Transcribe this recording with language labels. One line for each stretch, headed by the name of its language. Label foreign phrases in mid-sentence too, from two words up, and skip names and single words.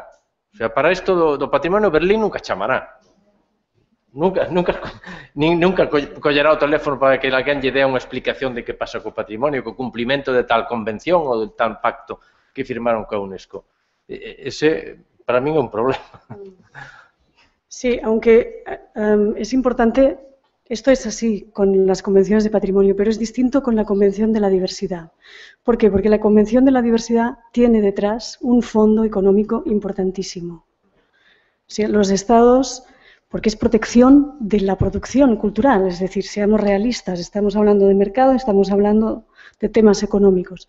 Spanish: O sea,
Galician: para isto do patrimonio Berlín nunca chamará. Nunca collerá o teléfono para que alguén lle dea unha explicación de que pasa co patrimonio, co cumplimento de tal convención ou de tal pacto que firmaron coa UNESCO. Ese, para min, é un problema.
Spanish: Sí, aunque es importante, esto es así con las convenciones de patrimonio, pero es distinto con la Convención de la Diversidad. ¿Por qué? Porque la Convención de la Diversidad tiene detrás un fondo económico importantísimo. O sea, los estados, porque es protección de la producción cultural, es decir, seamos realistas, estamos hablando de mercado, estamos hablando de temas económicos.